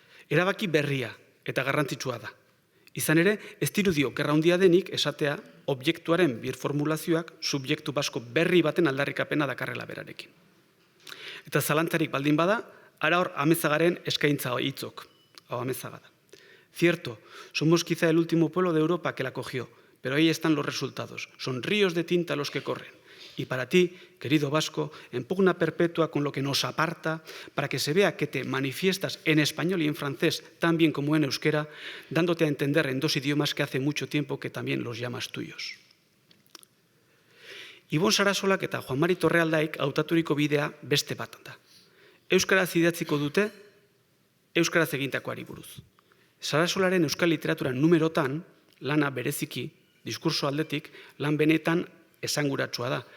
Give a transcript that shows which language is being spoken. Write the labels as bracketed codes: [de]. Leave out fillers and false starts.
[eu] Erabaki berria eta garrantzitsua da. Izan ere, ez dirudio gerra handia denik esatea objektuaren birformulazioak subjektu basko berri baten aldarrikapena dakarrela berarekin. Eta zalantzarik baldin bada, ara hor Amezagaren eskaintza hitzok. Hau Amezaga da. [es] Cierto, somos quizá el último pueblo de Europa que la cogió, pero ahí están los resultados. Son ríos de tinta los que corren. Y para ti, querido vasco, en pugna perpetua con lo que nos aparta, para que se vea que te manifiestas en español y en francés tan bien como en euskera, dándote a entender en dos idiomas que hace mucho tiempo que también los llamas tuyos. [eu] Ibon Sarasolak eta Juan Mari Torrealdaik hautaturiko bidea beste bat da. Euskaraz idatziko dute, euskaraz egintakoari buruz. Sarasolaren euskal literatura numerotan, lana bereziki, diskurso aldetik, lan benetan esanguratsua da.